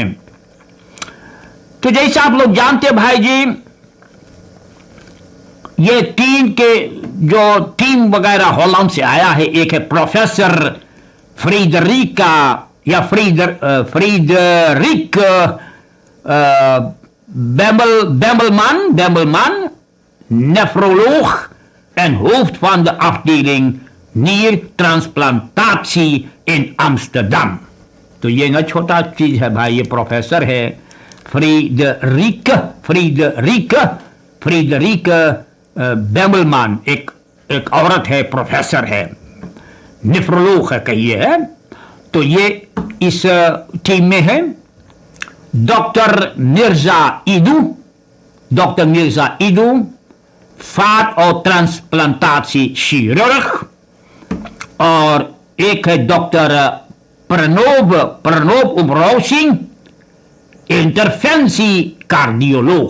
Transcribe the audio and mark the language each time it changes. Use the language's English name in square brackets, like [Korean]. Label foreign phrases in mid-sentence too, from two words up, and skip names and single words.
[Caribbean Hindustani] तो जैसा आप लोग जानते भाई जी, ये टीम के जो टीम वगैरह हॉलैंड से आया है, एक है प्रोफेसर फ्रीडरिका या फ्रीडरिक Bemmelman, [Dutch] nephroloog en hoofd van de afdeling niertransplantatie in Amsterdam। [Caribbean Hindustani] तो ये ना छोटा चीज है भाई, ये प्रोफेसर है फ्रीडरिक बेमलमान, एक औरत है, प्रोफेसर है, नेफ्रोलोग है कहिए है। तो ये इस टीम में है डॉक्टर मिर्जा इदू, vaat- और [Dutch] transplantatie chirurg, [Caribbean Hindustani] और एक है डॉक्टर प्रणोब उमरावसिंह, [Dutch] interventie cardioloog.